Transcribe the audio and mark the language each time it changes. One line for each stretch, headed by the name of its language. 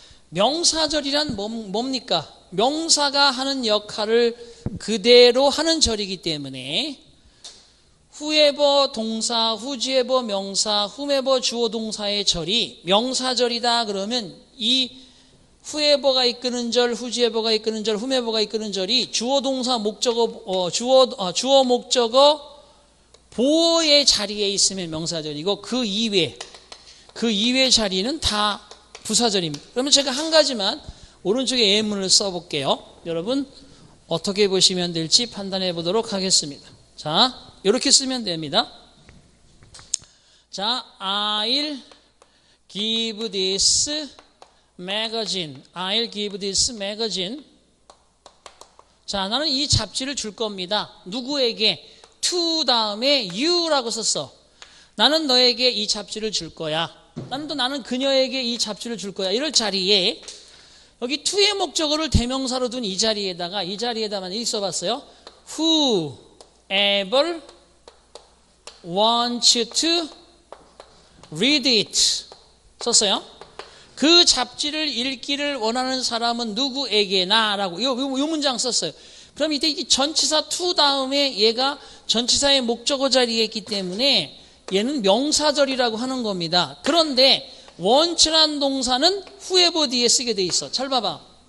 Korean: 명사절이란 뭡니까? 명사가 하는 역할을 그대로 하는 절이기 때문에 whoever 동사, whoever 명사, whomever 주어 동사의 절이 명사절이다 그러면 이 whoever가 이끄는 절, whoever가 이끄는 절, whomever가 이끄는 절이 주어 동사 목적어 주어 목적어 보어의 자리에 있으면 명사절이고 그 이외 자리는 다 부사절입니다. 그러면 제가 한 가지만 오른쪽에 예문을 써볼게요. 여러분 어떻게 보시면 될지 판단해 보도록 하겠습니다. 자, 이렇게 쓰면 됩니다.
English: 자, I'll give this magazine. I'll give this magazine.
Korean: 자, 나는 이 잡지를 줄 겁니다. 누구에게? to 다음에 you라고 썼어. 나는 너에게 이 잡지를 줄 거야. 나는 그녀에게 이 잡지를 줄 거야. 이럴 자리에 여기 to의 목적어를 대명사로 둔 이 자리에다만 이 써봤어요.
English: Whoever wants to read it
Korean: 썼어요. 그 잡지를 읽기를 원하는 사람은 누구에게나 라고 요 문장 썼어요. 그럼 이때 이 전치사 to 다음에 얘가 전치사의 목적어 자리에 있기 때문에 얘는 명사절이라고 하는 겁니다. 그런데 want란 동사는 whoever 뒤에 쓰게 돼 있어. 잘 봐봐.